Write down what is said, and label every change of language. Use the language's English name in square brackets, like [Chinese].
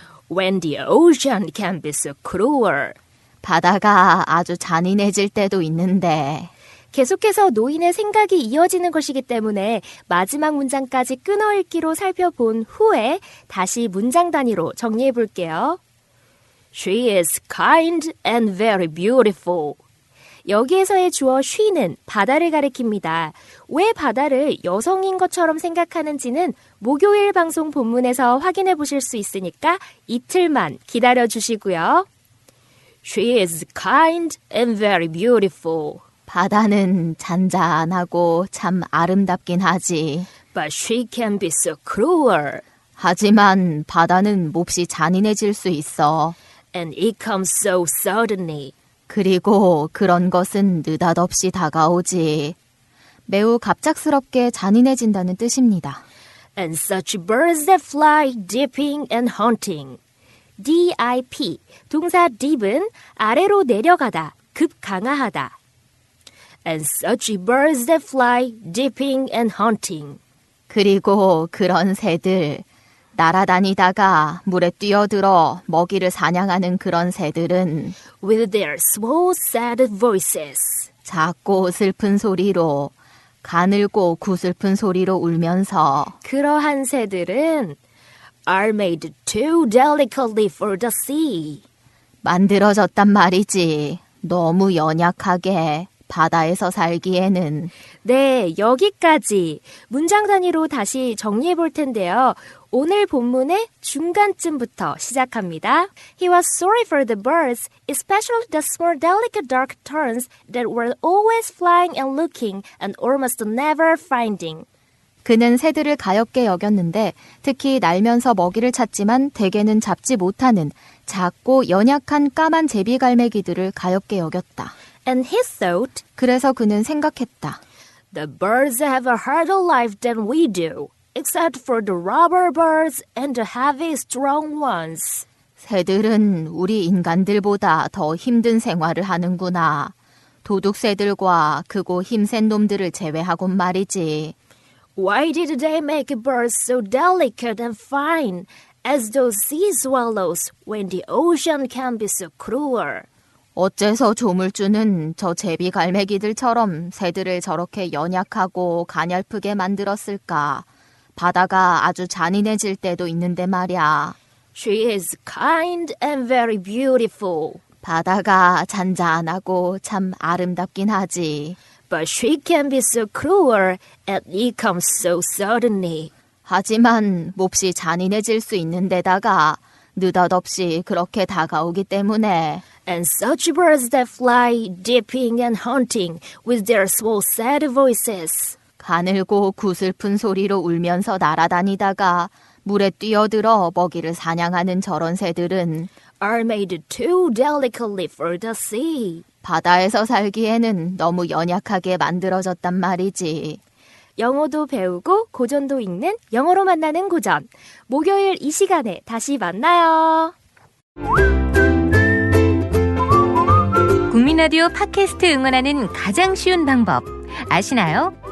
[English] When the ocean can be so cruel. [Korean] 바다가 아주 잔인해질 때도 있는데 계속해서 노인의 생각이 이어지는 것이기 때문에 마지막 문장까지 끊어읽기로 살펴본 후에 다시 문장 단위로 정리해 볼게요. [English] She is kind and very beautiful. [Korean] 여기에서의 주어 she는 바다를 가리킵니다. 왜 바다를 여성인 것처럼 생각하는지는 목요일 방송 본문에서 확인해 보실 수 있으니까 이틀만 기다려 주시고요. [English] She is kind and very beautiful. [Korean] 바다는 잔잔하고 참 아름답긴 하지. [English] But she can be so cruel. [Korean] 하지만 바다는 몹시 잔인해질 수 있어. [English] And it comes so suddenly. [Korean] 그리고 그런 것은 느닷없이 다가오지. 매우 갑작스럽게 잔인해진다는 뜻입니다. [English] And such birds that fly dipping and hunting. D-I-P. [Korean] 동사 dip은 아래로 내려가다, 급강하하다. [English] And such birds that fly dipping and hunting. [Korean] 그리고 그런 새들, 날아다니다가 물에 뛰어들어 먹이를 사냥하는 그런 새들은 [English] With their small sad voices. [Korean] 작고 슬픈 소리로, 가늘고 구슬픈 소리로 울면서 그러한 새들은 [English] are made too delicately for the sea. [Korean] 만들어졌단 말이지. 너무 연약하게 바다에서 살기에는. 네, 여기까지 문장 단위로 다시 정리해 볼 텐데요. 오늘 본문의 중간쯤부터 시작합니다. [English] He was sorry for the birds, especially the small delicate dark terns that were always flying and looking and almost never finding. [Korean] 그는 새들을 가엾게 여겼는데 특히 날면서 먹이를 찾지만 대개는 잡지 못하는 작고 연약한 까만 제비갈매기들을 가엾게 여겼다. [English] And he thought, [Korean] 그래서 그는 생각했다. [English] The birds have a harder life than we do, except for the robber birds and the heavy, strong ones. [Korean] 새들은 우리 인간들보다 더 힘든 생활을 하는구나. 도둑새들과 크고 힘센 놈들을 제외하곤 말이지. [English] Why did they make birds so delicate and fine, as those sea swallows, when the ocean can be so cruel? [Korean] 어째서 조물주는 저 제비갈매기들처럼 새들을 저렇게 연약하고 가냘프게 만들었을까? 바다가 아주 잔인해질 때도 있는데 말이야. [English] She is kind and very beautiful. [Korean] 바다가 잔잔하고 참 아름답긴 하지. [English] But she can be so cruel and it comes so suddenly. [Korean] 하지만 몹시 잔인해질 수 있는 데다가 느닷없이 그렇게 다가오기 때문에 [English] And such birds that fly, dipping and hunting with their small sad voices. [Korean] 가늘고 구슬픈 소리로 울면서 날아다니다가 물에 뛰어들어 먹이를 사냥하는 저런 새들은 [English] Are made too delicately for the sea. [Korean] 바다에서 살기에는 너무 연약하게 만들어졌단 말이지. 영어도 배우고 고전도 읽는 영어로 만나는 고전. 목요일 이 시간에 다시 만나요. 국민 라디오 팟캐스트 응원하는 가장 쉬운 방법 아시나요?